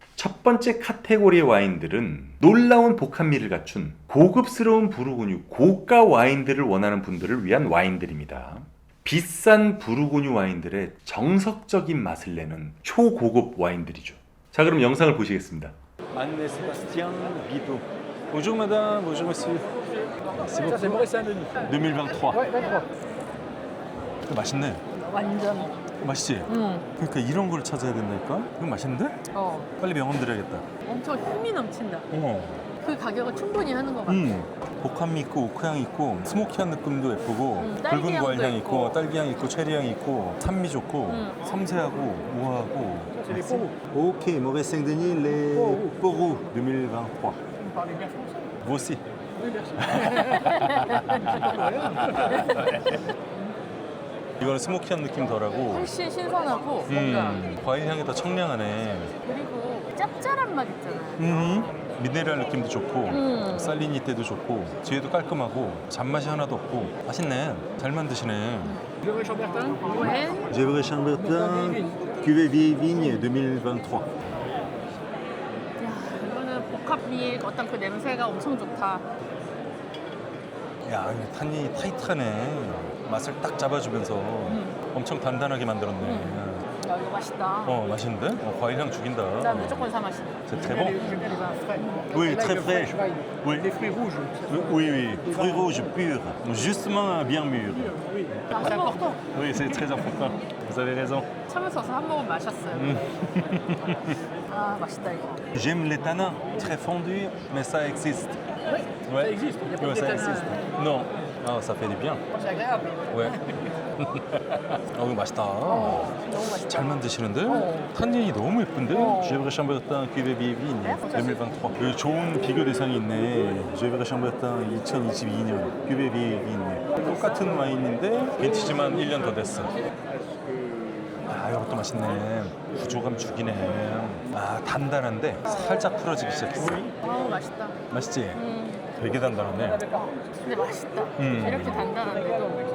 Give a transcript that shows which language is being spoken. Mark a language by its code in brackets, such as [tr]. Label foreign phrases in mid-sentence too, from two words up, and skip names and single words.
[ko] 첫 번째 카테고리의 와인들은 놀라운 복합미를 갖춘 고급스러운 부르고뉴 고가 와인들을 원하는 분들을 위한 와인들입니다. 비싼 부르고뉴 와인들의 정석적인 맛을 내는 초고급 와인들이죠. 자, 그럼 영상을 보시겠습니다. [fr] Anne Sébastien Guido. Bonjour madame, bonjour monsieur. Merci beaucoup. C'est Maurice Saint-Denis. 2023. Ouais, 23. [ko] 맛있네. 완전. 맛있지? 그러니까 이런 걸 찾아야 된다니까? 이거 맛있는데? 빨리 명함 드려야겠다. 엄청 힘이 넘친다. 어. 그 가격을 충분히 하는 것 같아. 복합미 있고 오크향 있고 스모키한 느낌도 예쁘고 붉은 딸기향도 과일향 있고 있고. 딸기향 있고 체리향 있고 산미 좋고 섬세하고 우아하고. [fr] C'est les pots. Ok, Maurice Saint-Denis, les Porous 2023. Vous me parlez bien français. Vous aussi. Oui, merci. [ko] 이거는 스모키한 느낌 덜하고 훨씬 신선하고 뭔가 과일 향이 더 청량하네. 그리고 짭짤한 맛 있잖아. 미네랄 느낌도 좋고 살리니테도 좋고 뒤에도 깔끔하고 잔맛이 하나도 없고 맛있네. 잘 만드시네. Le Chambertin. 왜? 제브레 샴베르tin cuvée vieille vigne 2023. 야, 이거는 복합미의 어떤 그 냄새가 엄청 좋다. 야, 이거 탄이 타이트하네. 맛을 딱 잡아주면서 엄청 단단하게 만들었네. 야, 이거 맛있다. 맛있는데? 과일 향 죽인다. 나 무조건 사 마신다. [fr] C'est très J'aime bien bon. les- j'aime bien les vins frais. Oui, Et là, très le frais. [en] fresh wine. [fr] Oui. Les fruits rouges. Oui, oui. Fruits rouges purs, justement bien mûrs. Oui. [ko] 나 [fr] C'est [ko] 한 번 [fr] important. Oui, c'est très important. Vous avez raison. [ko] 참으셔서 한 모금 마셨어요. 아, 맛있다 이거. [fr] J'aime les tanins très fondus, mais ça existe. Oui, Ouais. ça existe. Il y a pas Ouais, de ça tanins. existe. Non. Ah, ça fait du bien. C'est agréable. Ouais. [ko] 이거 맛있다. 너무 맛있다. 잘 만드시는데? 탄닌이 너무 예쁜데? 제브레 샴베르tin cuvée vieille vigne 2023. 여기 좋은 비교 대상이 있네. 제브레 샴베르tin 2022년 cuvée vieille vigne. 똑같은 와인인데 빈티지만 1년 더 됐어. 아, 이것도 맛있네. 구조감 죽이네. 아, 단단한데 살짝 풀어지기 시작했어. 맛있다. 맛있지? 되게 단단하네. 근데 맛있다. 이렇게 단단한데도.